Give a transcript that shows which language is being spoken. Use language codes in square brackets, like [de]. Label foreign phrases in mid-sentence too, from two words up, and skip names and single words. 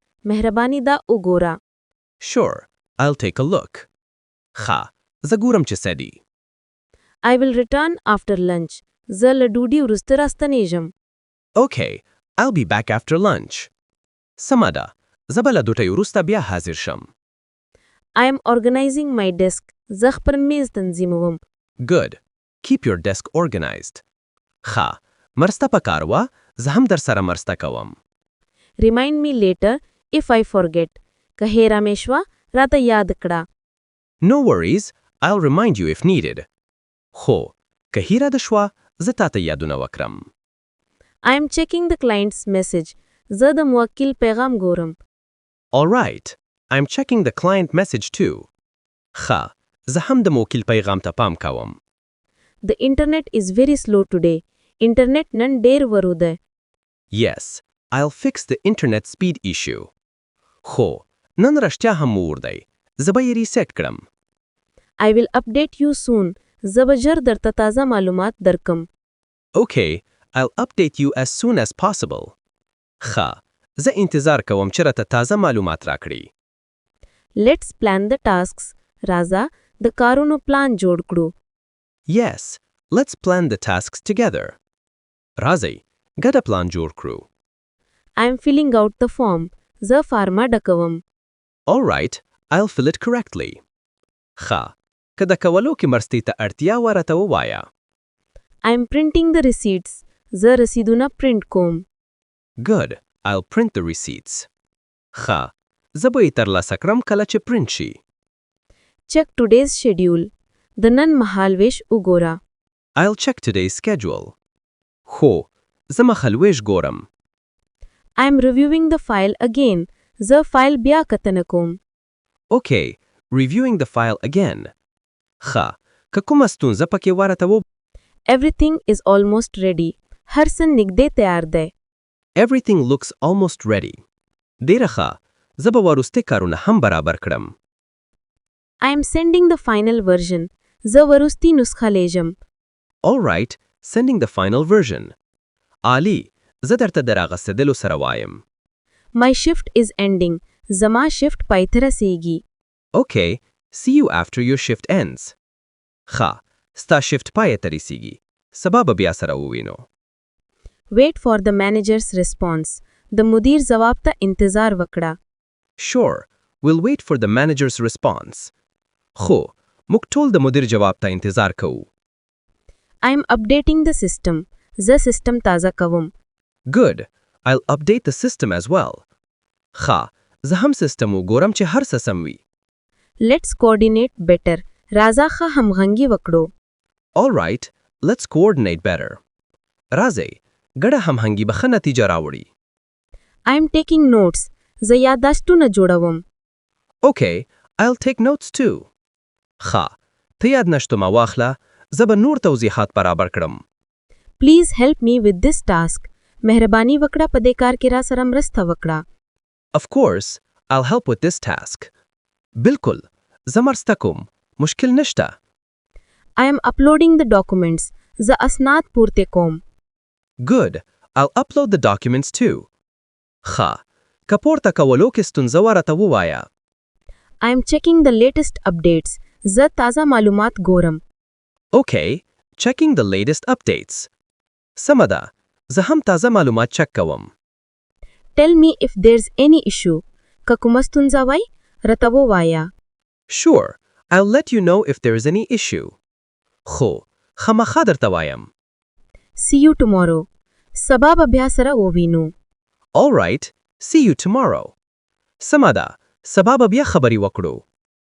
[ps] مهرباني دا وګوره. [en] Sure. I'll take a look. [ps] ښه زه ګورم چې څه دي. [en] I will return after lunch. [ps] زه له ډوډۍ وروسته راستنېږم. [en] Okay. I'll be back after lunch. [ps] سمه ده. زه به له دوټۍ وروسته بیا حاضر شم. [en] I am organizing my desk. [ps] زه خپل میز تنظیموم. [en] Good. Keep your desk organized. [ps] ښه. مرسته پکار وه، زه هم در سره مرسته کوم. [en] Remind me later if I forget. [ps] که هیره مې شوه، راته یاد کړه. [en] No worries. I'll remind you if needed. [ps] خو که هیره ده شوه، زه تاته یادونه وکړم. [en] I am checking the client's message. [ps] زه د موکل پیغام ګورم. [en] All right. I'm checking the client message too. [ps] ښه. زه هم د موکل پیغام ته پام کوم. [en] The internet is very slow today. [ps] internet نن ډیر ورو ده. [en] Yes. I'll fix the internet speed issue. [ps] خو نن رښتیا هم اور دی. زه به یې ریسیټ کړم. [en] I will update you soon. [ps] زه به ژر درته تازه معلومات درکم. [en] Okay. I'll update you as soon as possible. [ps] ښه. زه انتظار کوم چې راته تازه معلومات راکړي. [en] Let's plan the tasks. [ps] راځه د کارونو پلان جوړ کړو. [en] Yes. Let's plan the tasks together. [ps] راځئ. ګډه پلان جوړ کړو. [en] I am filling out the form. [ps] زه فارمه ډکوم. [en] All right. I'll fill it correctly. [ps] ښه. که د کولو کې مرستې ته اړتیا وه راته ووایه. [en] I am printing the receipts. [ps] زه رسیدونه پرنټ کوم. [en] Good. I'll print the receipts. [ps] ښه. زه به یې ترلاسه کړم کله چې پرنټ شي. [en] Check today's schedule. [ps] د نن مهالویش وګوره. [en] I'll check today's schedule. [ps] خو زه مخالویش ګورم. [en] I am reviewing the file again. [ps] زه فایل بیا کتنه کوم. [en] Okay. Reviewing the file again. [ps] ښه. که کومه ستونزه پکې ورته و. [en] Everything is almost ready. [ps] هر څه نږدې تیار دی. [en] Everything looks almost ready. [ps] ډیره ښه. زه به وروستي کارونه هم برابر کړم. [en] I am sending the final version. [ps] زه وروستي نسخه لیږم. [en] All right. Sending the final version. [ps] عالی. زه درته د راغستېدلو سره وایم. [en] My shift is ending. [ps] زما shift پای ته رسیږي. [en] Okay. See you after your shift ends. [ps] ښه. ستا shift پای ته رسیږي. سبا به بیا سره ووینو. [en] Wait for the manager's response. [ps] د مدیر جواب ته انتظار وکړه. [en] Sure. We'll wait for the manager's response. [ps] خو موږ ټول د مدیر جواب ته انتظار کوو. [en] I am updating the system. [ps] زه سیستم تازه کوم. [en] Good. I'll update the system as well. [ps] ښه. زه هم سیستم وګورم چې هر څه سم وي. [en] Let's coordinate better. [ps] راځه ښه همغږي وکړو. [en] All right. Let's coordinate better. [ps] راځئ. ګډه همغږي به ښه نتیجه راوړي. [en] I am taking notes. [ps] زه یادداشتونه جوړوم. [en] Okay. I'll take notes too. [ps] ښه. ته یادداشتونه واخله. زه به نور توضیحات برابر کړم. [en] Please help me with this task. [ps] مهرباني وکړه په دې کار کې را سره مرسته وکړه. [en] Of course. I'll help with this task. [ps] بالکل. زه مرسته کوم. مشکل نشته. [en] I am uploading the documents. [ps] زه اسناد پورته کوم. [en] Good. I'll upload the documents too. [ps] ښه. که پورته کولو کې ستونزه ورته ووایه. [en] I am checking the latest updates. [ps] زه تازه معلومات ګورم. [en] Okay. Checking the latest updates. [ps] سمه ده. زه هم تازه معلومات چک کوم. [en] Tell me if there's any issue. [ps] که کومه ستونزه وای، راته ووایه. [en] Sure. I'll let you know if there is any issue. [ps] خو خامخا درته وایم. [en] See you tomorrow. [ps] سبا به بیا سره ووینو. [en] All right. See you tomorrow. [ps] سمه ده. سبا به بیا خبرې وکړو.